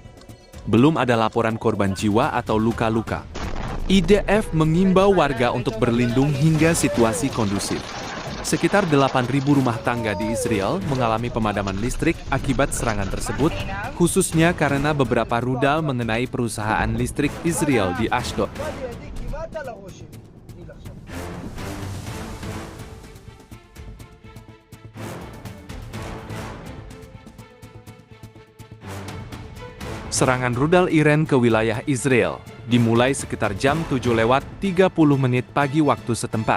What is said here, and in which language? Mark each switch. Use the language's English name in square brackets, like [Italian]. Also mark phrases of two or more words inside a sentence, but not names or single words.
[Indonesian] Belum ada laporan korban jiwa atau luka-luka. IDF mengimbau warga untuk berlindung hingga situasi kondusif. Sekitar 8.000 rumah tangga di Israel mengalami pemadaman listrik akibat serangan tersebut, khususnya karena beberapa rudal mengenai perusahaan listrik Israel di Ashdod. [Hebrew] נפל לידי כמעט על הראש שלי. טיל עכשיו. [Indonesian] Serangan rudal Iran ke wilayah Israel dimulai sekitar jam 7:30 pagi waktu setempat.